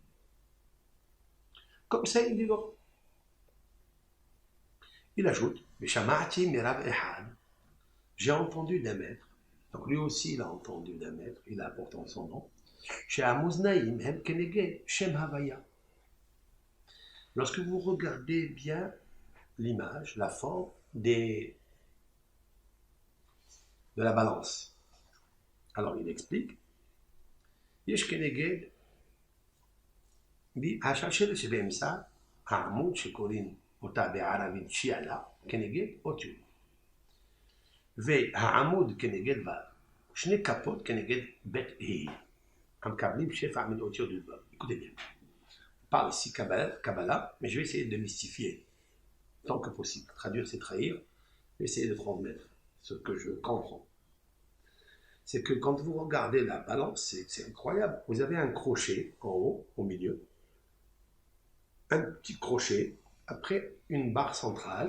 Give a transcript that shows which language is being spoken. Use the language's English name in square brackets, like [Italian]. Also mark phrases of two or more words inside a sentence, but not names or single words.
[French] Comme ça, il dit non. Il ajoute, j'ai entendu d'un maître, donc lui aussi il a entendu d'un maître, il a pourtant son nom, lorsque vous regardez bien l'image, la forme de la balance, alors il explique, [Hebrew] יש כנגד השלשלת שבאמצע העמוד שקוראים אותה בערבית שיעלה כנגד אותיות והעמוד כנגד ו' שני כפות כנגד בית ה' המקבלים שפע מן אותיות ו'. [French] Écoutez bien, on parle ici Kabbalah, mais je vais essayer de mystifier tant que possible. Traduire c'est trahir, je vais essayer de transmettre ce que je comprends. C'est que quand vous regardez la balance, c'est incroyable. Vous avez un crochet en haut, au milieu, un petit crochet, après une barre centrale.